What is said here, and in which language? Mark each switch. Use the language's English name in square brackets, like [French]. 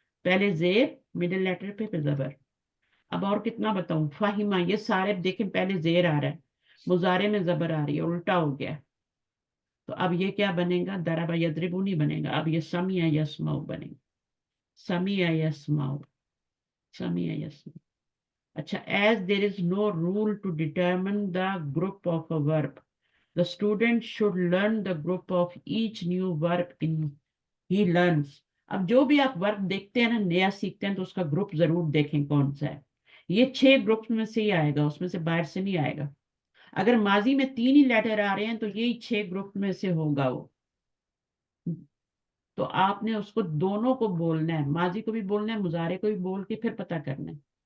[Urdu] پہلے زیر، middle letter پہ پھر زبر. اب اور کتنا بتاؤں؟ فہمہ، یہ سارے دیکھیں پہلے زیر آ رہا ہے، مضارع میں زبر آ رہی ہے، الٹا ہو گیا. تو اب یہ کیا بنے گا؟ ضرب یضرب نہیں بنے گا، اب یہ سمیع یسمع بنے گا. سمیع یسمع، سمیع یسمع. [English] اچھا، as there is no rule to determine the group of a verb, the student should learn the group of each new verb in he learns. [Urdu] اب جو بھی آپ ورب دیکھتے ہیں نا، نیا سیکھتے ہیں تو اس کا گروپ ضرور دیکھیں کون سا ہے. یہ 6 گروپ میں سے ہی آئے گا، اس میں سے باہر سے نہیں آئے گا. اگر ماضی میں 3 ہی لیٹر آ رہے ہیں تو یہی 6 گروپ میں سے ہوگا وہ. تو آپ نے اس کو دونوں کو بولنا ہے، ماضی کو بھی بولنا ہے، مضارع کو بھی بول کے پھر پتہ کرنا ہے.